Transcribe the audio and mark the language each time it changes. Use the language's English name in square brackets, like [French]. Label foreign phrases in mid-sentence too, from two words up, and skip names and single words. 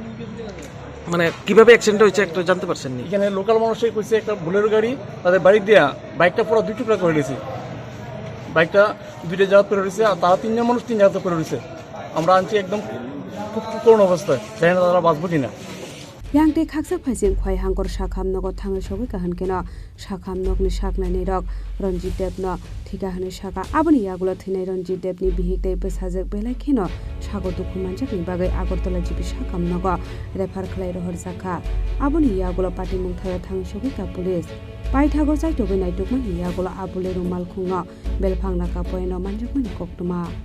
[Bangla] মানে কিভাবে অ্যাক্সিডেন্ট হয়েছে একটু জানতে পারছেন নি এখানে লোকাল মানুষই কইছে একটা বুলেরো গাড়ি তাদের বাড়ি দেয়া বাইকটা পুরো দুই টুকরা করে দিয়েছে বাইকটা দুইটা জায়গা করে রয়েছে আর তারা তিনজন মানুষ তিন জায়গা করে রয়েছে আমরা আনছি একদম খুব করুণ অবস্থায় জানি না তারা বাঁচবো কিনা [Kok Borok] Yang khaksa phaisin khwai hangkor shakham nogo thangai sobi kahan kena shakham nokni shaknani rok Ranjit Dev no thika hane shaka aboni yagulo thinai Ranjit Dev ni bihik dei besajak belai kheno sago dukhu manjakni bagai Agartala jibi shakam nogo refer khlai rohor jaka aboni yagulo party mung thayo thangai sobi ka police paithago jai tobe nai tukmani yagulo abule rumal khungno belphangna ka poino manjakmani koktuma